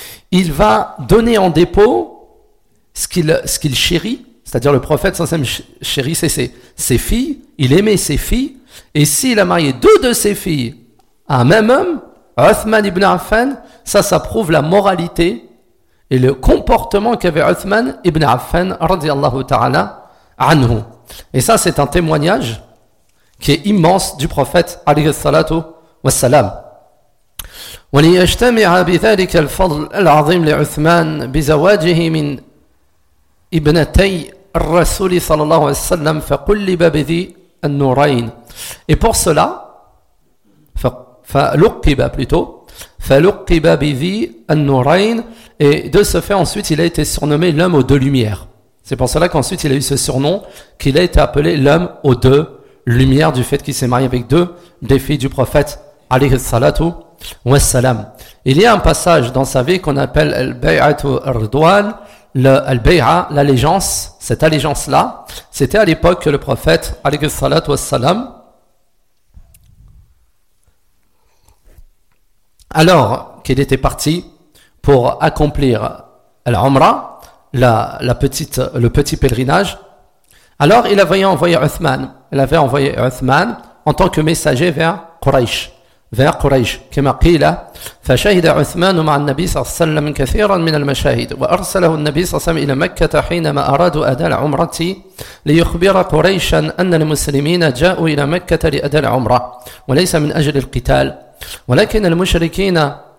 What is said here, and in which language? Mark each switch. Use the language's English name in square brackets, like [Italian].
[French] Il va donner en dépôt ce qu'il chérit, c'est-à-dire le prophète sallam chérissait ses filles, il aimait ses filles, et s'il a marié deux de ses filles à un même homme, Uthman ibn Affan, ça prouve la moralité et le comportement qu'avait Uthman ibn Affan radiyallahu ta'ala anhu. Et ça, c'est un témoignage qui est immense du prophète alayhi salatu wassalam. [Arabic] وليجتمع بذلك الفضل العظيم لعثمان بزواجه من ابنتي الرسول صلى الله عليه وسلم فقلب بذي النورين. [French] Et pour cela, [Arabic] فلقب بذي النورين. [French] Et de ce fait, ensuite, il a été surnommé l'homme aux deux lumières. C'est pour cela qu'ensuite il a eu ce surnom, qu'il a été appelé l'homme aux deux lumières, du fait qu'il s'est marié avec deux des filles du prophète alayhi salatu wassalam. Il y a un passage dans sa vie qu'on appelle al-bay'atu ar-ridwan, al-bay'a, l'allégeance, cette allégeance-là. C'était à l'époque que le prophète alayhi salatu wassalam. Alors qu'il était parti pour accomplir l'Umra, le petit pèlerinage. Alors, il avait envoyé Uthman en tant que messager vers Quraysh. [Arabic] كما قيل فشهد عثمان مع النبي صلى الله عليه وسلم كثيرا من المشاهد وارسله النبي صلى الله عليه وسلم الى مكه حينما ارادوا اداء العمره ليخبر قريشا ان المسلمين جاءوا الى مكه لاداء العمره وليس من اجل القتال ولكن المشركين